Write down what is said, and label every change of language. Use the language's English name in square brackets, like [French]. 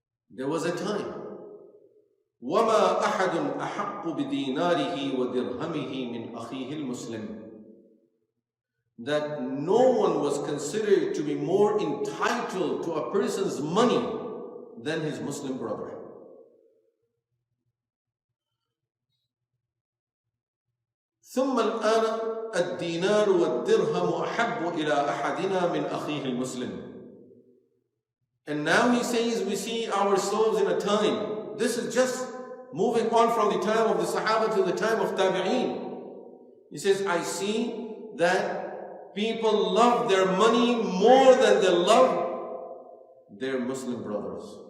[English] There was a time. [Arabic] وَمَا أَحَدٌ أَحَقُّ بِدِينَارِهِ وَدِرْهَمِهِ مِنْ أَخِيهِ الْمُسْلِمِ. [English] That no one was considered to be more entitled to a person's money than his Muslim brother. [Arabic] ثم الآن الدينار والدرهم أحب إلى أحدنا من أخيه المسلم. [English] And now he says we see ourselves in a time. This is just moving on from the time of the Sahaba to the time of Tabi'een. He says, I see that people love their money more than they love their Muslim brothers.